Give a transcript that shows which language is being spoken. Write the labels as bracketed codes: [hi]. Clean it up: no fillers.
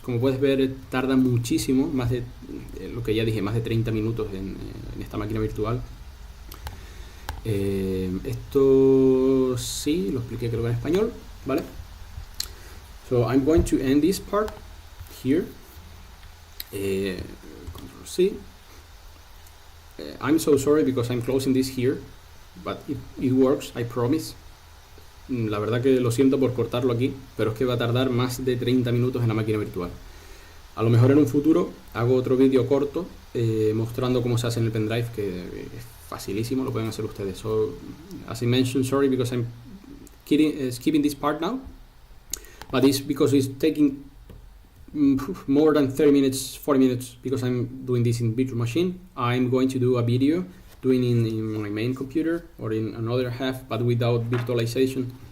[es] Como puedes ver, tarda muchísimo, más de lo que ya dije, más de 30 minutos en esta máquina virtual. Esto sí, lo expliqué creo que en español, ¿vale? [en] So I'm going to end this part here. Control C. I'm so sorry because I'm closing this here, but it works, I promise. [es] La verdad que lo siento por cortarlo aquí, pero es que va a tardar más de 30 minutos en la máquina virtual. A lo mejor en un futuro hago otro vídeo corto mostrando cómo se hace en el pendrive, que es facilísimo, lo pueden hacer ustedes. [en] So, as I mentioned, sorry because I'm skipping this part now, but it's because it's taking more than 30 minutes, 40 minutes, because I'm doing this in virtual machine. I'm going to do a video doing in my main computer or in another half, but without virtualization.